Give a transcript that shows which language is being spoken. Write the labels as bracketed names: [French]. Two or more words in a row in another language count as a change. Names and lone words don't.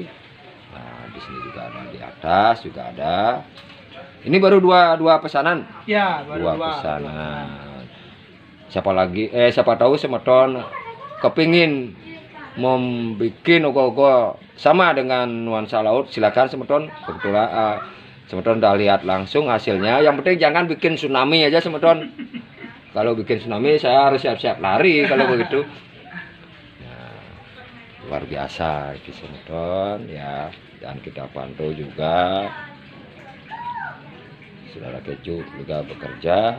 [Indonesian] Nah di sini juga ada, di atas juga ada. Ini baru dua pesanan. Ya, baru dua pesanan. Siapa tahu semeton kepingin membuat ogo-ogo sama dengan nuansa laut, silakan semeton. Kebetulan semeton udah lihat langsung hasilnya. Yang penting jangan bikin tsunami aja semeton. Kalau bikin tsunami saya harus siap-siap lari kalau begitu. Nah, luar biasa ini semeton ya. Dan kita pantau juga saudara keju juga bekerja.